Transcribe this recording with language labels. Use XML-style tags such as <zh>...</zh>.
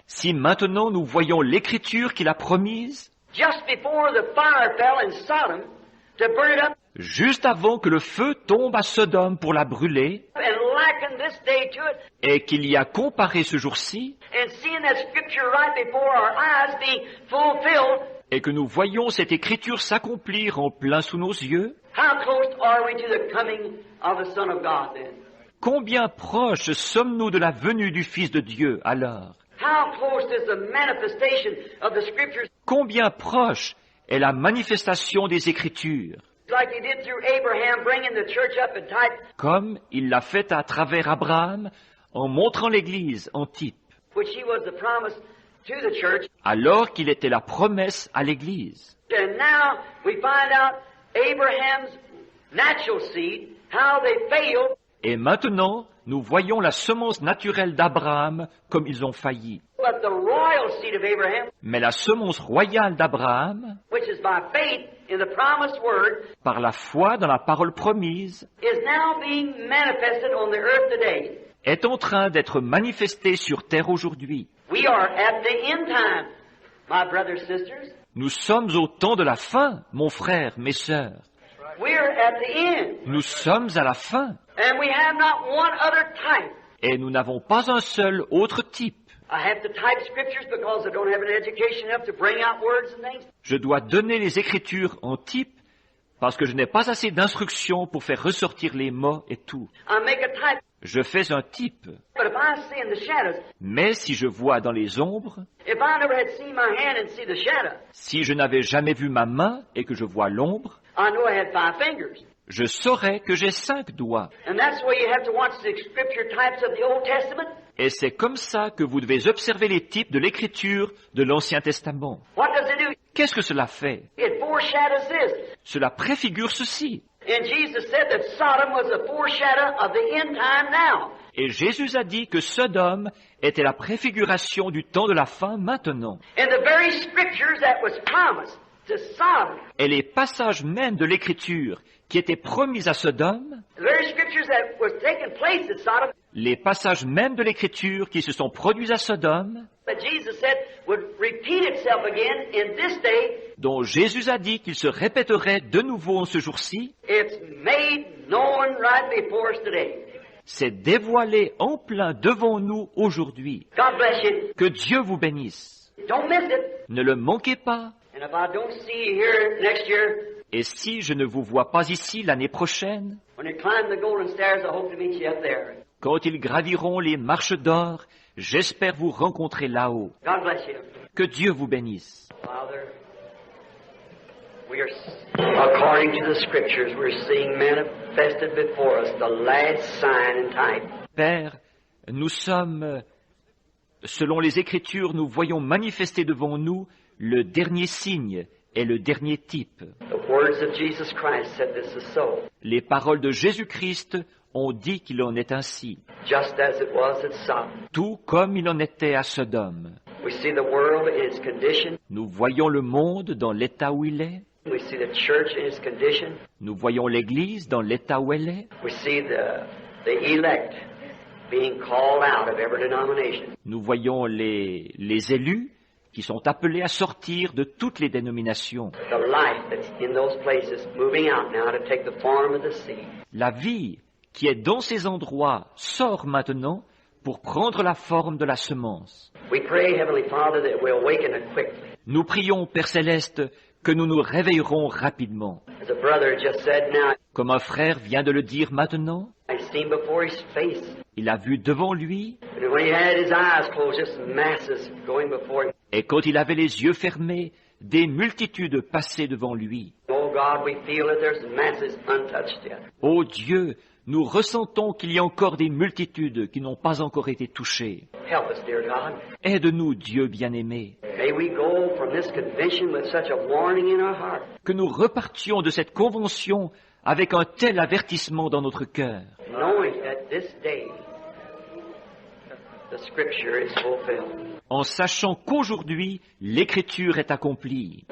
<fr>Si maintenant nous voyons l'écriture qu'il a promise,</fr> <en>just before the fire fell in Sodom to burn it up</en> <fr>juste avant que le feu tombe à Sodome pour la brûler,</fr> <en>and liken this day to it,</en> <fr>et qu'il y a comparé ce jour-ci,</fr> <en>and seeing that scripture right before our eyes being fulfilled,</en> <fr>et que nous voyons cette écriture s'accomplir en plein sous nos yeux,</fr> <en>how close are we to the coming of the Son of God then?</en> <fr>combien proches sommes-nous de la venue du Fils de Dieu alors?</fr> <en>How close is the manifestation of the scriptures</en> <fr>Combien proche est la manifestation des Écritures,</fr> <en>like he did through Abraham, bringing the church up in type,</en> <fr>comme il l'a fait à travers Abraham en montrant l'Église en type,</fr> <en>which he was the promise to the church.</en> <fr>alors qu'il était la promesse à l'Église.</fr> <en>And now we find out Abraham's natural seed, how they failed,</en> <fr>Et maintenant, nous voyons la semence naturelle d'Abraham comme ils ont failli.</fr> <en>but the royal seed of Abraham,</en> <fr>Mais la semence royale d'Abraham,</fr> <en>which is by faith in the promised word,</en> <fr>par la foi dans la parole promise,</fr> <en>is now being manifested on the earth today.</en> <fr>est en train d'être manifestée sur terre aujourd'hui.</fr> <en>We are at the end time, my brothers and sisters.</en> <fr>Nous sommes au temps de la fin, mon frère, mes sœurs.</fr> <en>We're at the end.</en> <fr>Nous sommes à la fin,</fr> <en>And we have not one other type.</en> <fr>et nous n'avons pas un seul autre type.</fr> <en>I have to type scriptures because I don't have an education enough to bring out words and things.</en> <fr>Je dois donner les Écritures en type parce que je n'ai pas assez d'instructions pour faire ressortir les mots et tout.</fr> <en>I make a type.</en> <fr>Je fais un type,</fr> <en>But if I see in the shadows,</en> <fr>mais si je vois dans les ombres,</fr> <en>if I never had seen my hand and see the shadow,</en> <fr>si je n'avais jamais vu ma main et que je vois l'ombre,</fr> <en>I know I had 5 fingers.</en> <fr>je saurais que j'ai 5 doigts.</fr> <en>And that's the way you have to watch the scripture types of the Old Testament.</en> <fr>Et c'est comme ça que vous devez observer les types de l'écriture de l'Ancien Testament.</fr> <en>What does it do?</en> <fr>Qu'est-ce que cela fait?</fr> <en>It foreshadows this.</en> <fr>Cela préfigure ceci.</fr> <en>And Jesus said that Sodom was a foreshadow of the end time now.</en> <fr>Et Jésus a dit que Sodome était la préfiguration du temps de la fin maintenant.</fr> <en>And the very scriptures that was promised to Sodom,</en> <fr>Et les passages même de l'écriture qui étaient promis à Sodome,</fr> <en>the very scriptures that was taking place at Sodom,</en> <fr>les passages même de l'écriture qui se sont produits à Sodome,</fr> <en>that Jesus said would repeat itself again in this day,</en> <fr>dont Jésus a dit qu'il se répéterait de nouveau en ce jour-ci,</fr> <en>it's made known right before us today.</en> <fr>s'est dévoilé en plein devant nous aujourd'hui.</fr> <en>God bless you.</en> <fr>Que Dieu vous bénisse.</fr> <en>Don't miss it.</en> <fr>Ne le manquez pas.</fr> <en>And if I don't see you here next year,</en> <fr>Et si je ne vous vois pas ici l'année prochaine,</fr> <en>when you climb the golden stairs, I hope to meet you up there.</en> <fr>quand ils graviront les marches d'or, j'espère vous rencontrer là-haut.</fr> <en>God bless you.</en> <fr>Que Dieu vous bénisse.</fr> <en>Father, we are, according to the scriptures, we're seeing manifested before us the last sign and type.</en> <fr>Père, nous sommes, selon les Écritures, nous voyons manifester devant nous le dernier signe et le dernier type.</fr> <en>The words of Jesus Christ said this is so.</en> <fr>Les paroles de Jésus-Christ ont dit qu'il en est ainsi,</fr> <en>Just as it was at Sodom.</en> <fr>tout comme il en était à Sodome.</fr> <en>We see the world in its condition.</en> <fr>Nous voyons le monde dans l'état où il est,</fr> <en>We see the church in its condition.</en> <fr>nous voyons l'Église dans l'état où elle est,</fr> <en>We see the elect being called out of every denomination.</en> <fr>nous voyons les élus qui sont appelés à sortir de toutes les dénominations.</fr> <en>The life that's in those places moving out now to take the form of the seed.</en> <fr>La vie qui est dans ces endroits sort maintenant pour prendre la forme de la semence.</fr> <en>We pray, Heavenly Father, that we'll awaken it quickly.</en> <fr>Nous prions, Père Céleste, que nous nous réveillerons rapidement.</fr> <en>As a brother just said now,</en> <fr>Comme un frère vient de le dire maintenant,</fr> <en>I seen before his face.</en> <fr>il a vu devant lui,</fr> <en>And when he had his eyes closed, just masses going before him.</en> <fr>et quand il avait les yeux fermés, des multitudes passaient devant lui.</fr> <en>Oh God, we feel that there's masses untouched yet.</en> <fr>Ô Dieu, nous ressentons qu'il y a encore des multitudes qui n'ont pas encore été touchées.</fr> <en>Help us, dear God.</en> <fr>Aide-nous, Dieu bien-aimé,</fr> <en>May we go from this convention with such a warning in our heart,</en> <fr>que nous repartions de cette convention avec un tel avertissement dans notre cœur,</fr> <en>knowing that this day the Scripture is fulfilled.</en> <fr>en sachant qu'aujourd'hui l'Écriture est accomplie.</fr>